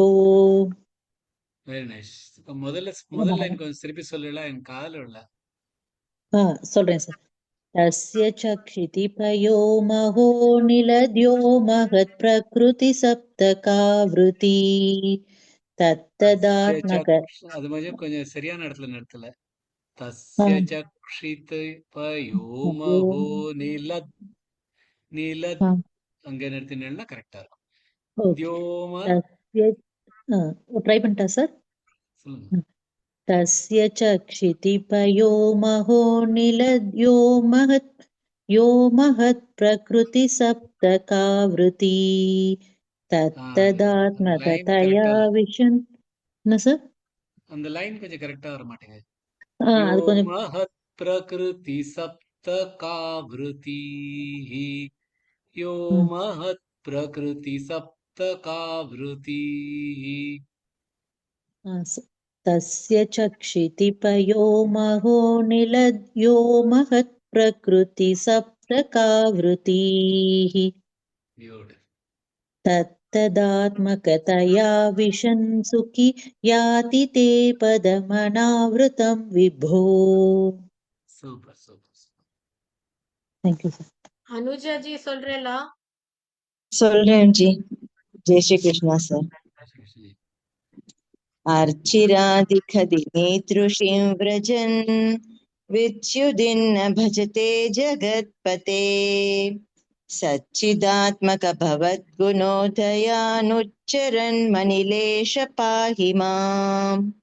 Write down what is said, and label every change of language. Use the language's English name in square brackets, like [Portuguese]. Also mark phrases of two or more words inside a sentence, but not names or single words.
[English] Very nice. [Tamil] முதல்ல லைன் கொஞ்சம் திருப்பி சொல்லல, என் காதுல இல்ல. சொல்றேன் சார். [Sanskrit] तस्य चक्षितिपयो महो निलद्यो महत् प्रकृति सप्तकावृती तत्तदात्मक. [Tamil] அது கொஞ்சம் சரியான இடத்துல நிறுத்தல. [Sanskrit] तस्य चक्षितिपयो महो निलत् [Tamil] அங்க நிறுத்தினா கரெக்டா இருக்கும். தியோம ட்ரை பண்ணிட்டா சார். சொல்லுங்க. [Sanskrit] तस्य चक्षितिपयो महो निलद्यो महत् प्रकृति सप्तकावृती तत्तदात्मकतया विशन्. [Tamil] என்ன சார்? அந்த லைன் கொஞ்சம் கரெக்டா வர மாட்டேங்குது. அது கொஞ்சம் [Sanskrit] महत् प्रकृति सप्तकावृति यो महत् प्रकृति सप्तकावृति. तस्य चक्षितिपयो महो निलद्यो महत् प्रकृति सप्तकावृतीः तत्तदात्मकतया विशन् सुखी याति ते पदमनावृतं विभो. [English] Super super. Thank you sir. [Tamil] अनुजा जी சொல்றேளா? சொல்றேன் ஜி. [Hindi] जय श्री कृष्णा [Tamil] சார். [Sanskrit] अर्चिरादिखदिनेतृषीं व्रजन् विच्युदिन्न भजते जगत्पते सच्चिदात्मक भवद्गुणोदयानुच्चरन् मनिलेश पाहि माम्.